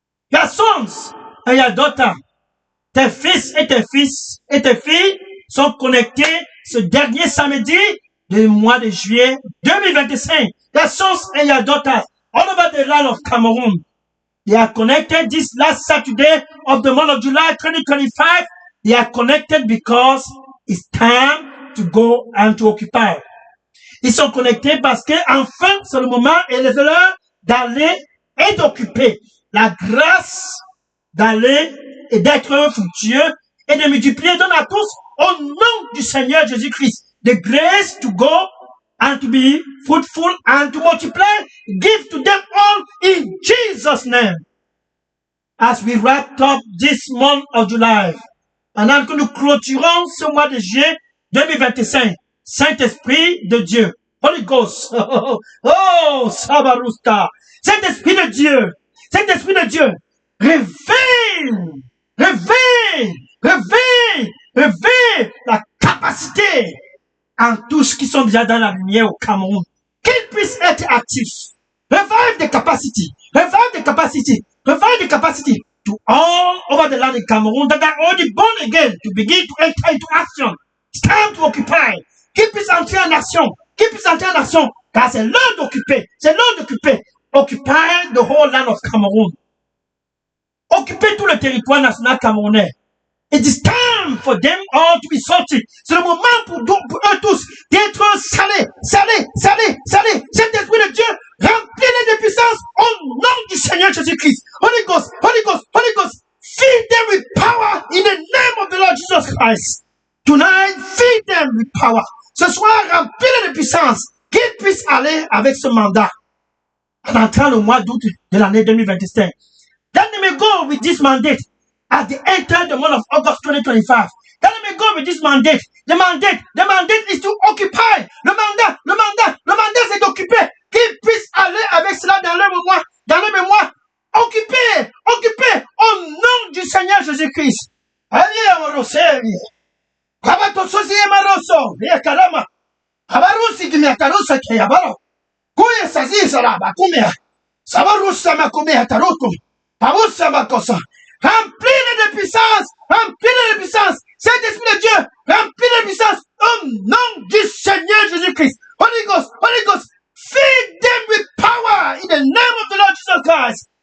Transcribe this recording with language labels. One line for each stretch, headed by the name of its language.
English: Your sons and your daughter,
French: tes fils et tes filles sont connectés ce dernier samedi du mois de juillet 2025.
English: Your sons and your daughters all over the land of Cameroon. They are connected this last Saturday of the month of July 2025. They are connected because it's time to go and to occupy.
French: Ils sont connectés parce que enfin c'est le moment et l'heure d'aller et d'occuper. La grâce d'aller et d'être fructueux et de multiplier donne à tous au nom du Seigneur Jésus-Christ.
English: The grace to go and to be fruitful and to multiply, give to them all in Jesus' name. As we wrap up this month of July,
French: pendant que nous clôturons ce mois de juillet 2025, Saint-Esprit de Dieu, Holy Ghost, oh, Sabarusta, Saint-Esprit de Dieu, Saint-Esprit de Dieu, réveille, réveille, réveille, réveille la capacité en tous qui sont déjà dans la lumière au Cameroun, qu'ils puissent être actifs.
English: Revive the capacity, revive the capacity, revive the capacity to all over the land in Cameroon that are already born again to begin to enter into action. It's time to occupy.
French: Qu'ils puissent entrer en action, qu'ils puissent entrer en action, car c'est l'heure d'occuper, c'est l'heure d'occuper.
English: Occupy the whole land of Cameroon.
French: Occuper tout le territoire national camerounais.
English: It is time for them all to be salty.
French: C'est le moment pour eux tous d'être salés, salés, salés, salés. Cet esprit de Dieu, remplis-les de puissance au nom du Seigneur Jésus-Christ.
English: Holy Ghost, Holy Ghost, Holy Ghost. Feed them with power in the name of the Lord Jesus Christ. Tonight, feed them with power.
French: Ce soir, remplis-les de puissance, qu'ils puissent aller avec ce mandat en entrant le mois d'août de l'année 2025.
English: Then they may go with this mandate at the end of the month of August 2025. Then they may go with this mandate. The mandate is to occupy.
French: Le mandat c'est d'occuper. Qu'ils puissent aller avec cela dans le mémoire. Occuper au nom du Seigneur Jésus-Christ. Allez, amoroseli. Kabatososi emaroso. Yakarama. Abarusi gimiatarusa kayabaro. Kuya saziza la bakumia. Sabarusa makumia taruko. Parusa makosa. Remplis-les de puissance, remplis-les de puissance. Saint-Esprit de Dieu, remplis-les de puissance au nom du Seigneur Jésus-Christ.
English: Holy Ghost, feed them with power in the name of the Lord Jesus Christ.